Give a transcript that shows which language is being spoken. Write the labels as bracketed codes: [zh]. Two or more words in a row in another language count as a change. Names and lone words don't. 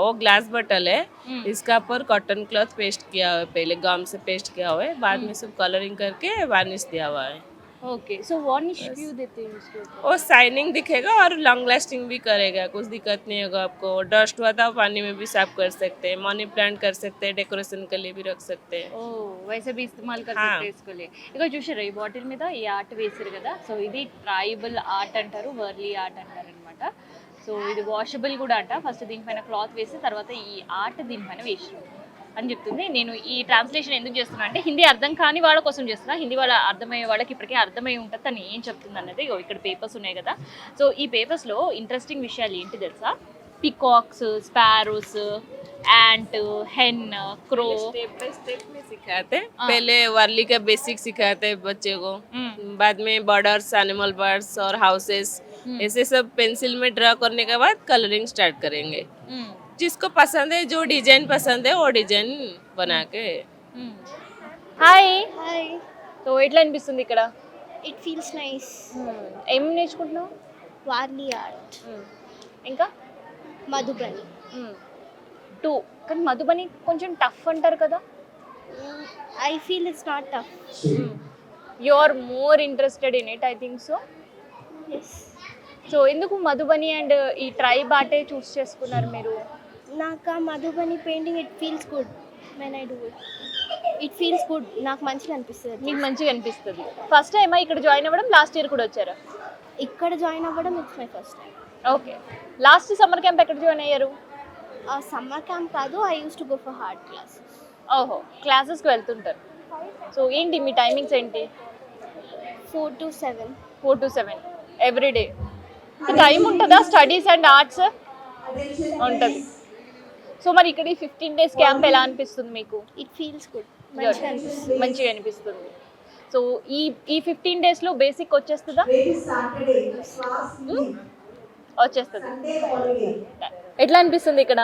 [hi] वो [en] glass bottle [hi] है, इसका ऊपर [en] cotton cloth [hi] पेस्ट किया हुआ है, पहले गम से पेस्ट किया हुआ है, बाद में सब कलरिंग करके वार्निश दिया हुआ है. ओके. सो वार्निश क्यों देते हैं उसके ऊपर? वो शाइनिंग दिखेगा और [en] long lasting [hi] भी करेगा, कुछ दिक्कत नहीं होगा आपको. डस्ट हुआ था पानी में भी साफ कर सकते हैं, [en] money plant [hi] कर सकते हैं, डेकोरेशन के लिए भी रख सकते हैं. ఓ वैसे भी इस्तेमाल कर सकते हैं इसको लिए. [te] ఇక చూసారా ఈ బాటిల్ మీద ఈ ఆర్ట్ వేసారు కదా. సో ఇది [en] tribal art [te] అంటారు, వర్లీ ఆర్ట్ అంటారు అనమాట. సో ఇది వాషబుల్ కూడా అంట. ఫస్ట్ దీనిపైన క్లాత్ వేసి తర్వాత ఈ ఆర్ట్ దీనిపైన వేసారు అని చెప్తుంది. నేను ఈ ట్రాన్స్లేషన్ ఎందుకు చేస్తున్నా అంటే హిందీ అర్థం కాని వాళ్ళ కోసం చేస్తున్నా. హిందీ వాళ్ళ అర్థమయ్యే వాళ్ళకి ఇప్పటికే అర్థమై ఉంటుంది తను ఏం చెప్తుంది అన్నది. ఇక్కడ పేపర్స్ ఉన్నాయి కదా. సో ఈ పేపర్స్లో ఇంట్రెస్టింగ్ విషయాలు ఏంటి తెలుసా? [en] peacocks, sparrows, ant, hen, crow, step by step [hi] में सिखाते हैं. पहले वर्ली का बेसिक सिखाते हैं बच्चे को, बाद में [en] birds, animal birds [hi] और हाउसेस ऐसे सब पेंसिल में ड्रा करने के बाद [en] colouring start [hi] करेंगे. जिसको पसंद है, जो डिजाइन पसंद है वो डिजाइन बना के. [te] హాయ్. హాయ్. సో ఎట్లా అనిపిస్తుంది ఇక్కడ? [en] It feels nice. [te] ఏం నేర్చుకుంటున్నావు? వార్లీ ఆర్ట్, ఇంకా మధుబని. 2. కానీ మధుబని కొంచెం టఫ్ అంటారు కదా. [en] I feel it's not tough. You are more interested in it, I think so. ఎస్. [te] సో ఎందుకు మధుబని అండ్ ఈ ట్రైబ్ ఆర్టే చూస్ చేసుకున్నారు మీరు? నాకు ఆ మధుబని పెయింటింగ్ [en] it feels good when I do it. It feels good. [te] నాకు మంచిగా అనిపిస్తుంది. మీకు మంచిగా అనిపిస్తుంది. [en] first time [te] ఇక్కడ జాయిన్ అవ్వడం? [en] last year [te] కూడా వచ్చారా? ఇక్కడ జాయిన్ అవ్వడం [en] it's my first time. [te] ఓకే. [en] last summer camp [te] ఎక్కడ జాయిన్ అయ్యారు? [en] summer camp కాదు, I use to go for heart classes. [te] ఓహో, క్లాసెస్కి వెళ్తుంటారు. సో ఏంటి మీ టైమింగ్స్ ఏంటి? [en] 4 to 7. 4 to 7 every day. [te] టైం ఉంటుందా [en] studies and arts? [te] ఉంటుంది. సో మరి ఇక్కడ ఈ 15 days క్యాంప్ ఎలా అనిపిస్తుంది మీకు? [en] It feels good. [te] మంచిగా అనిపిస్తుంది. మంచిగా అనిపిస్తుంది. సో ఈ 15 daysలో బేసిక్ వచ్చేస్తుందా? వచ్చేస్తుంది. ఎట్లా అనిపిస్తుంది ఇక్కడ?